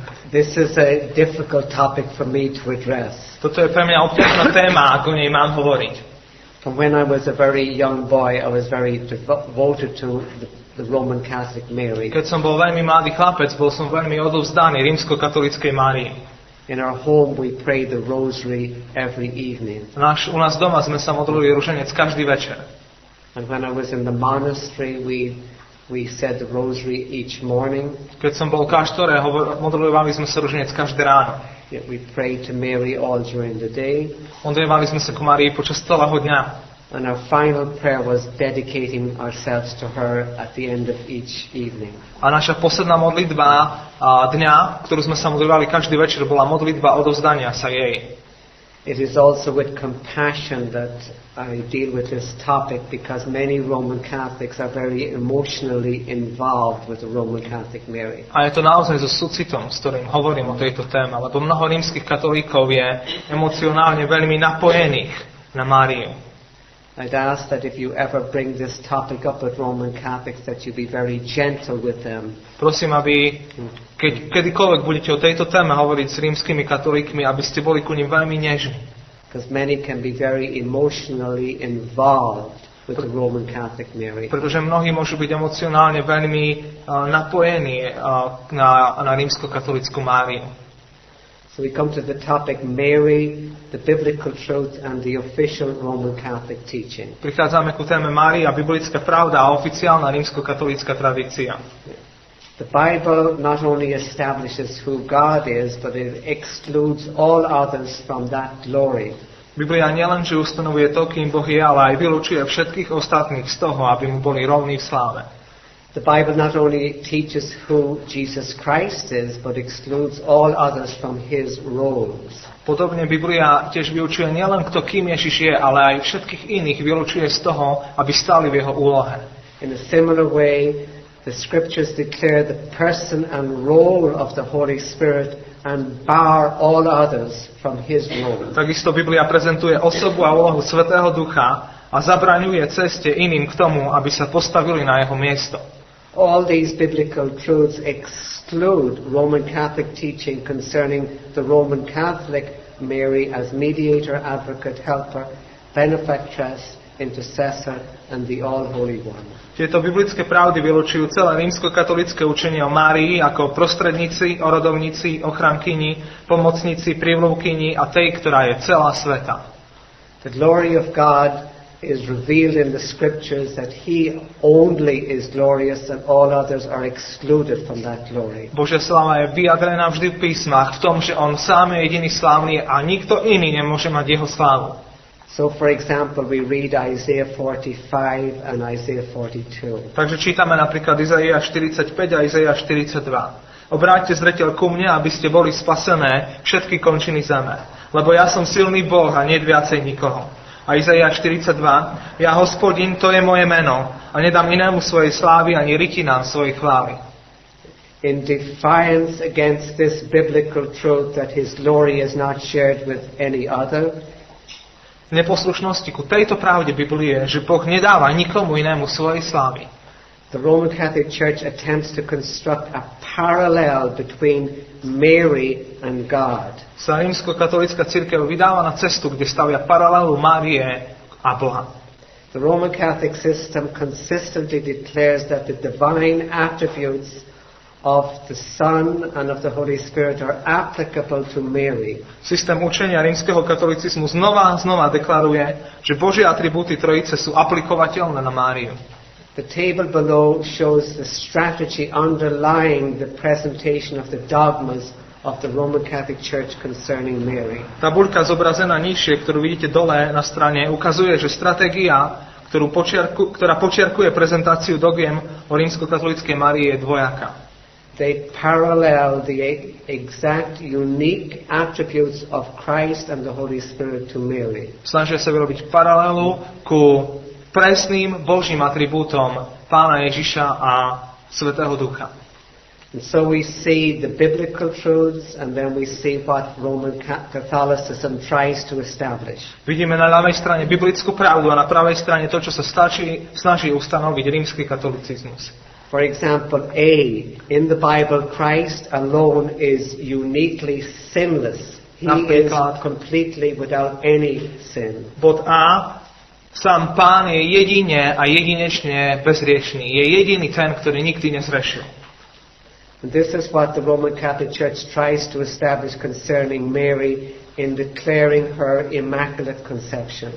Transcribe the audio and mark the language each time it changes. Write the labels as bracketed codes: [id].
[en] This is a difficult topic for me to address. [sk] Toto je pre mňa obťažná téma, ako o nej mám hovoriť. [en] From when I was a very young boy, I was very devoted to the Roman Catholic Mary. [sk] Keď som bol veľmi mladý chlapec, bol som veľmi odovzdaný rímsko-katolíckej Márii. [en] In our home we prayed the rosary every evening. [sk] U nás doma sme sa modlili ruženec každý večer. [en] And when I was in the monastery, we said the rosary each morning. [sk] Keď som bol v kláštore, modlili sme sa ruženec každé ráno. [en] Yet we prayed to Mary all during the day. [sk] Modlili sme sa ku Márii počas celého dňa. [en] And our final prayer was dedicating ourselves to her at the end of each evening. [sk] A naša posledná modlitba dňa, ktorú sme sa modlívali každý večer, bola modlitba odovzdania sa jej. [en] It is also with compassion that I deal with this topic, because many Roman Catholics are very emotionally involved with the Roman Catholic Mary. [sk] A je to naozaj so súcitom, s ktorým hovorím o tejto téme, lebo mnoho rímskych katolíkov je emocionálne veľmi napojených na Máriu. [en] I'd ask that if you ever bring this topic up with Roman Catholics, that you be very gentle with them. [sk] Prosím, aby keď kedykoľvek budete o tejto téme hovoriť s rímskymi katolíkmi, aby ste boli ku nim veľmi nežní. [en] Because many can be very emotionally involved with the Roman Catholic Mary. [sk] Pretože mnohí môžu byť emocionálne veľmi napojení na rímsko-katolícku Máriu. [en] So we come to the topic Mary, the biblical truth and the official Roman Catholic teaching. [sk] Prichádzame ku téme Mária, biblická pravda a oficiálna rímskokatolícka tradícia. [en] The Bible not only establishes who God is, but it excludes all others from that glory. [sk] Biblia nielenže ustanovuje to, kým Boh je, ale aj vylúčuje všetkých ostatných z toho, aby mu boli rovní v sláve. [en] The Bible not only teaches who Jesus Christ is, but excludes all others from his roles. [sk] Podobne Biblia tiež vyučuje nielen kto kým Ježiš je, ale aj všetkých iných vylučuje z toho, aby stáli v jeho úlohe. [en] In a similar way, the scriptures declare the person and role of the Holy Spirit and bar all others from his role. [sk] Takisto Biblia prezentuje osobu a úlohu Svätého Ducha a zabraňuje ceste iným k tomu, aby sa postavili na jeho miesto. [en] All these biblical truths exclude Roman Catholic teaching concerning the Roman Catholic Mary as mediator, advocate, helper, benefactress, intercessor, and the All-Holy One. [sk] Tieto biblické pravdy vylučujú celé rímskokatolické učenie o Márii ako prostredníci, orodovníci, ochrankyni, pomocníci, privlúkyni a tej, ktorá je celá sveta. [en] The glory of God is revealed in the scriptures that he only is glorious and all others are excluded from that glory. [sk] Božia sláva je vyjadrená vždy v písmach v tom, že on sám je jediný slávny a nikto iný nemôže mať jeho slávu. [en] So for example, we read Isaiah 45 and Isaiah 42. [sk] Takže čítame napríklad Izaiáš 45 a Izaiáš 42. Obráťte zreteľ ku mne, aby ste boli spasené všetky končiny zeme. Lebo ja som silný Boh a nie viacej nikoho. A Izaiáš 42. Ja, Hospodin, to je moje meno a nedám inému svojej slávy ani rytinám svojej chvály. [en] In defiance against this biblical truth that his glory is not shared with any other, [sk] V neposlušnosti ku tejto pravde Biblie, že Boh nedáva nikomu inému svojej slávy. [en] the Roman Catholic Church attempts to construct a parallel between Mary and God. [sk] Sa rímskokatolícka cirkev vydáva na cestu, kde stavia paralelu Márie a Boha. [en] The Roman Catholic system consistently declares that the divine attributes of the Son and of the Holy Spirit are applicable to Mary. [sk] Systém učenia rímskeho katolicizmu znova a znova deklaruje, že Božie atribúty Trojice sú aplikovateľné na Máriu. [en] The table below shows the strategy underlying the presentation of the dogmas of the Roman Catholic Church concerning Mary. [sk] Tabuľka zobrazená nižšie, ktorú vidíte dole na strane, ukazuje, že stratégia, ktorá počiarkuje prezentáciu dogiem o rímskokatolíckej Márii, je dvojaká. [en] They parallel the exact unique attributes of Christ and the Holy Spirit to Mary. [sk] Snažia sa vyrobiť paralelu ku presným Božím atribútom Pána Ježiša a Svätého Ducha. [en] And so we see the biblical truths and then we see what Roman Catholicism tries to establish. [sk] Vidíme na ľavej strane biblickú pravdu a na pravej strane to, čo sa snaží ustanoviť rímsky katolicizmus. [en] For example, A, in the Bible, Christ alone is uniquely sinless. He is completely without any sin. [sk] Bod A, sám Pán je jedine a jedinečne bezriešný. Je jediný ten, ktorý nikdy nezrešil. [en] And this is what the Roman Catholic Church tries to establish concerning Mary in declaring her Immaculate Conception.